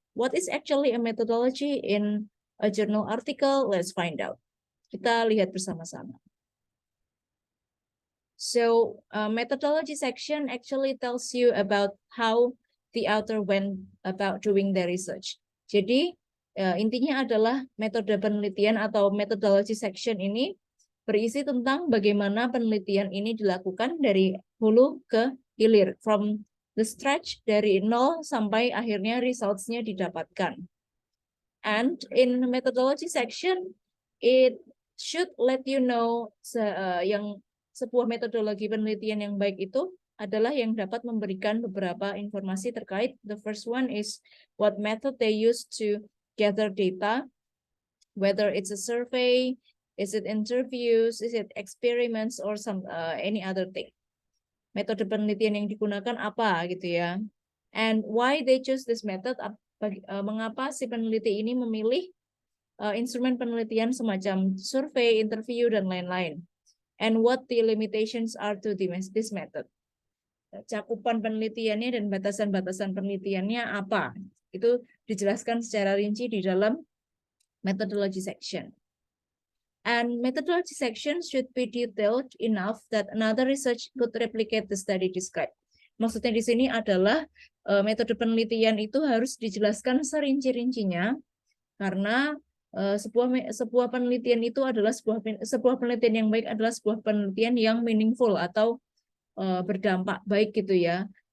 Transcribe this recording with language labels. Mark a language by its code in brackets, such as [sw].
[en] What is actually a methodology in a journal article? Let's find out. [id] Kita lihat bersama-sama. [en] So methodology section actually tells you about how the author went about doing their research. [id] Jadi intinya adalah metode penelitian atau methodology section ini berisi tentang bagaimana penelitian ini dilakukan dari hulu ke hilir, [en] from the stretch [id] dari nol sampai akhirnya results-nya didapatkan. [en] And in the methodology section, it should let you know [id] sebuah metodologi penelitian yang baik itu adalah yang dapat memberikan beberapa informasi terkait. [en] The first one is what method they use to gather data, whether it's a survey, is it interviews, is it experiments, or any other thing. [id] Metode penelitian yang digunakan apa gitu ya. [en] And why they choose this method, [id] mengapa si peneliti ini memilih instrumen penelitian semacam survei, interview, dan lain-lain. [en] And what the limitations are to this method. [id] Cakupan penelitiannya dan batasan-batasan penelitiannya apa. Itu dijelaskan secara rinci di dalam methodology section. [en] And methodology section should be detailed enough that another research could replicate the study described. [id] Maksudnya di sini adalah metode penelitian itu harus dijelaskan serinci-rincinya karena sebuah penelitian itu adalah sebuah penelitian yang baik adalah sebuah penelitian yang meaningful atau berdampak baik gitu ya.